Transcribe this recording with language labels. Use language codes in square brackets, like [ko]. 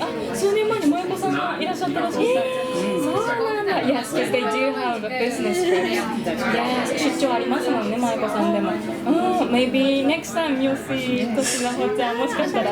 [ja] あ、数年前に萌子さんがいらっしゃったらしいです。そうなんだ。 [en] Yes, because they do have a business trip. Yes, [ja] 出張ありますもんね、萌子さんでも。 [en] Maybe next time you'll see [ja] としなほちゃん、もしかしたら。